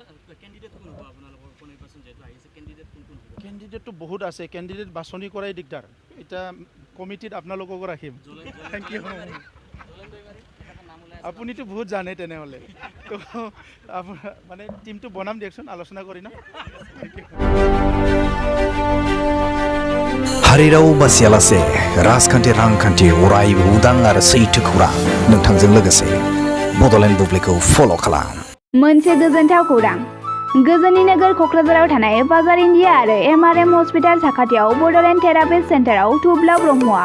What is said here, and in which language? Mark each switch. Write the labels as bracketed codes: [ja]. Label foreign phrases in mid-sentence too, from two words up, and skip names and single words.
[as] কেণ্ডিডেটটো বহুত আছে কেণ্ডিডেট বাছনি কৰাই দিগদাৰ এতিয়া কমিটিত আপোনালোককো ৰাখিম [en] thank you [as] আপুনিতো বহুত জানে তেনেহ'লে তো মানে টিমটো বনাম দিয়কচোন আলোচনা কৰি না [brx] हारिराव बासियालासे राजखान्थि रांखान्थि अरायबो उदां आरो सैथो खौरां नोंथांजों लोगोसे बड'लेण्ड बुब्लिखौ फल' खालाम मोनसे गोजोनथाव खौरां गोजोननि नोगोर क'क्राझाराव थानाय बाजार इन्डिया आरो एमआरएम हस्पिटाल साखाथियाव बड'लेण्ड थेरापिस्ट सेन्टाराव थुब्ला ब्रह्मआ